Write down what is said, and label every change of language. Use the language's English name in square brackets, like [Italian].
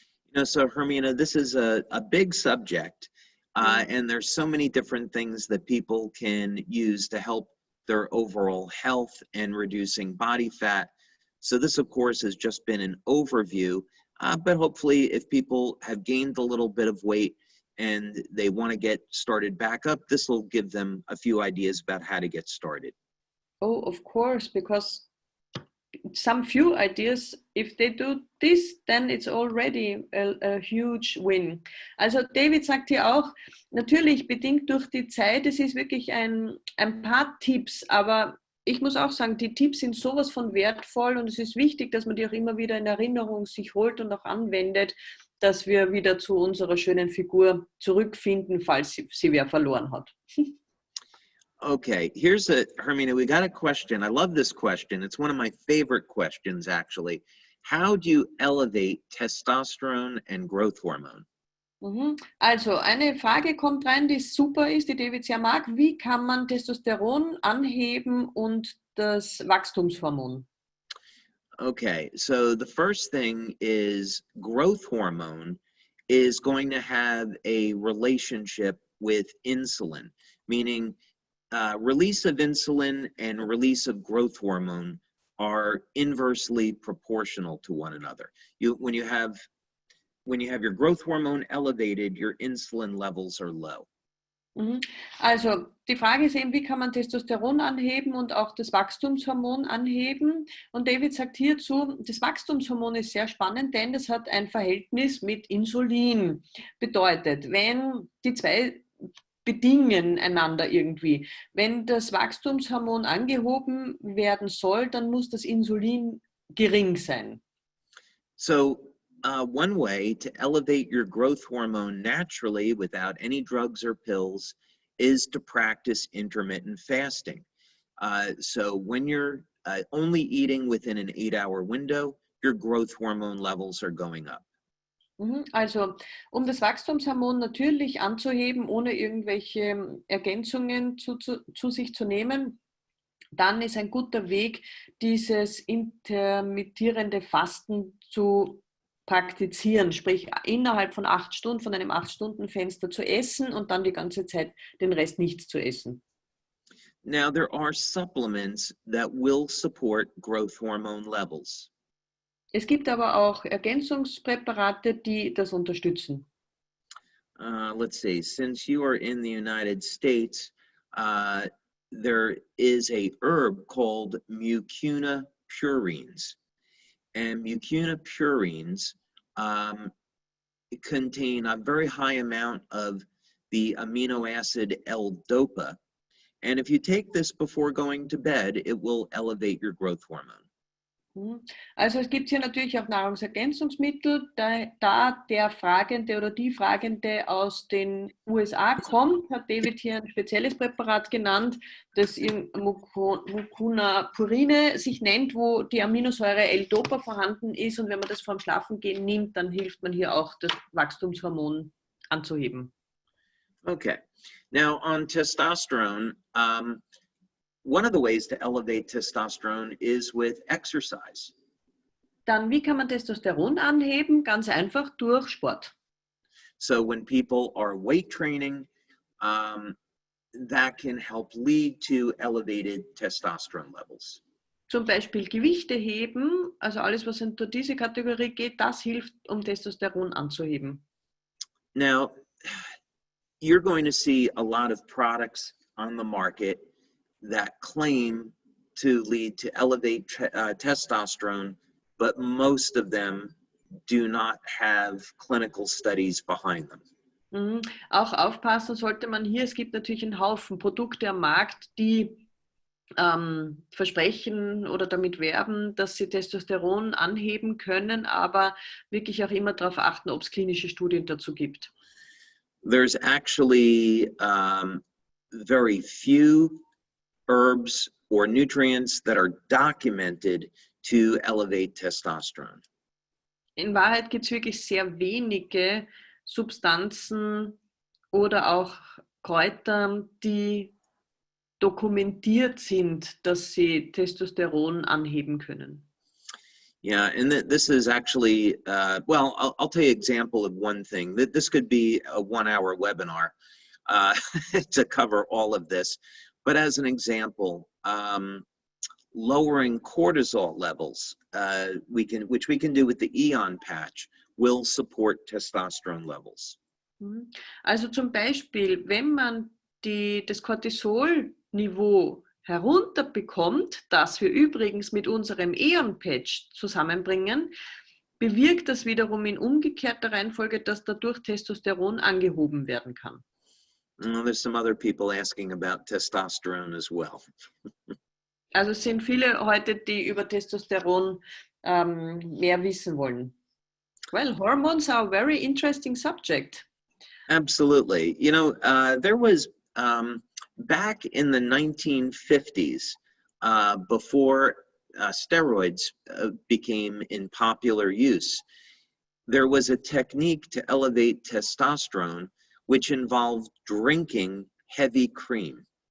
[English] You know, so Hermina, this is a big subject, and there's so many different things that people can use to help their overall health and reducing body fat. So this, of course, has just been an overview, but hopefully if people have gained a little bit of weight and they want to get started back up, this will give them a few ideas about how to get started. Oh, of course, because some few ideas, if they do this, then it's already a huge win. [German] Also David sagt hier auch, natürlich bedingt durch die Zeit, es ist wirklich ein paar Tipps, aber ich muss auch sagen, die Tipps sind sowas von wertvoll und es ist wichtig, dass man die auch immer wieder in Erinnerung sich holt und auch anwendet, dass wir wieder zu unserer schönen Figur zurückfinden, falls sie wer verloren hat. [English] Okay, Hermina, we got a question. I love this question. It's one of my favorite questions, actually. How do you elevate testosterone and growth hormone? [German] Also, eine Frage kommt rein, die super ist, die David sehr mag. Wie kann man Testosteron anheben und das Wachstumshormon? [English] Okay, so the first thing is growth hormone is going to have a relationship with insulin, meaning release of insulin and release of growth hormone are inversely proportional to one another. When you have when you have your growth hormone elevated, your insulin levels are low. Mhm. [German] Also die Frage ist eben, wie kann man Testosteron anheben und auch das Wachstumshormon anheben? Und David sagt hierzu, das Wachstumshormon ist sehr spannend, denn es hat ein Verhältnis mit Insulin. Bedeutet, wenn die zwei bedingen einander irgendwie. Wenn das Wachstumshormon angehoben werden soll, dann muss das Insulin gering sein. [English] So one way to elevate your growth hormone naturally without any drugs or pills is to practice intermittent fasting. So when you're only eating within an 8-hour window, your growth hormone levels are going up. [German] Also, um das Wachstumshormon natürlich anzuheben, ohne irgendwelche Ergänzungen zu sich zu nehmen, dann ist ein guter Weg, dieses intermittierende Fasten zu praktizieren, sprich innerhalb von 8 Stunden, von einem 8-Stunden-Fenster zu essen und dann die ganze Zeit den Rest nichts zu essen. [English] Now, there are supplements that will support growth hormone levels. [German] Es gibt aber auch Ergänzungspräparate, die das unterstützen. [English] Let's see, since you are in the United States, there is a herb called mucuna purines. And mucuna purines contain a very high amount of the amino acid L-DOPA. And if you take this before going to bed, it will elevate your growth hormone. [German] Also es gibt hier natürlich auch Nahrungsergänzungsmittel, da der Fragende oder die Fragende aus den USA kommt, hat David hier ein spezielles Präparat genannt, das Mucuna purine sich nennt, wo die Aminosäure L-Dopa vorhanden ist, und wenn man das vorm Schlafengehen nimmt, dann hilft man hier auch, das Wachstumshormon anzuheben. [English] Okay, now on testosterone, one of the ways to elevate testosterone is with exercise. [German] Dann, wie kann man Testosteron anheben? Ganz einfach durch Sport. [English] So when people are weight training, that can help lead to elevated testosterone levels. [German] Zum Beispiel Gewichte heben, also alles, was unter diese Kategorie geht, das hilft, um Testosteron anzuheben. [English] Now, you're going to see a lot of products on the market that claim to lead to elevate testosterone, but most of them do not have clinical studies behind them. [German] Auch aufpassen sollte man hier, es gibt natürlich einen Haufen Produkte am Markt, die versprechen oder damit werben, dass sie Testosteron anheben können, aber wirklich auch immer darauf achten, ob es klinische Studien dazu gibt. [English] There's actually very few herbs or nutrients that are documented to elevate testosterone. [German] In Wahrheit gibt es wirklich sehr wenige Substanzen oder auch Kräuter, die dokumentiert sind, dass sie Testosteron anheben können. [English] Yeah, and this is actually, well, I'll tell you an example of one thing. This could be a 1-hour webinar to cover all of this. But as an example, lowering cortisol levels, which we can do with the Eon patch, will support testosterone levels. [German] Also zum Beispiel, wenn man das Cortisolniveau herunterbekommt, das wir übrigens mit unserem Eon-Patch zusammenbringen, bewirkt das wiederum in umgekehrter Reihenfolge, dass dadurch Testosteron angehoben werden kann. [English] There's some other people asking about testosterone as well. [German] Also es sind viele heute, die über Testosteron mehr wissen wollen. [English] Well, hormones are a very interesting subject. Absolutely. You know, there was back in the 1950s, before steroids became in popular use, there was a technique to elevate testosterone which involved drinking heavy cream.